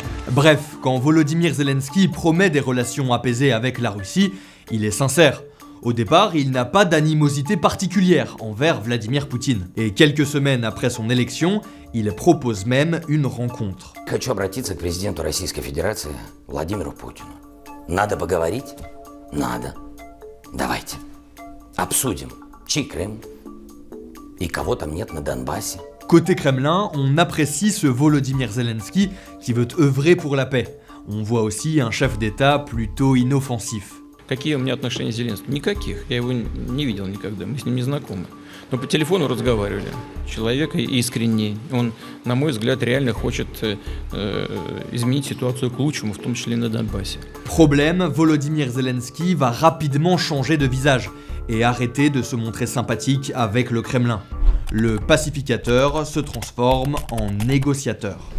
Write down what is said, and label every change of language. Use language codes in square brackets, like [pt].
[fr] Bref, quand Volodymyr Zelensky promet des relations apaisées avec la Russie, il est sincère. Au départ, il n'a pas d'animosité particulière envers Vladimir Poutine. Et quelques semaines après son élection, il propose même une rencontre. [ru] Хочу обратиться к президенту Российской Федерации Владимиру Путину. Надо поговорить? Надо. Давайте. Обсудим, чей Крым и кого там нет на Донбассе. [fr] Côté Kremlin, on apprécie ce Volodymyr Zelensky qui veut œuvrer pour la paix. On voit aussi un chef d'État plutôt inoffensif. [ru] Какие у меня отношения с Зеленским? Никаких. Я его не видел никогда, мы с ним не знакомы. Но по телефону разговаривали. Человек искренний. Он, на мой взгляд, реально хочет изменить ситуацию к лучшему, в том числе и на Донбассе. [fr] Problème, Volodymyr Zelensky va rapidement changer de visage et arrêter de se montrer sympathique avec le Kremlin. Le pacificateur se transforme en négociateur.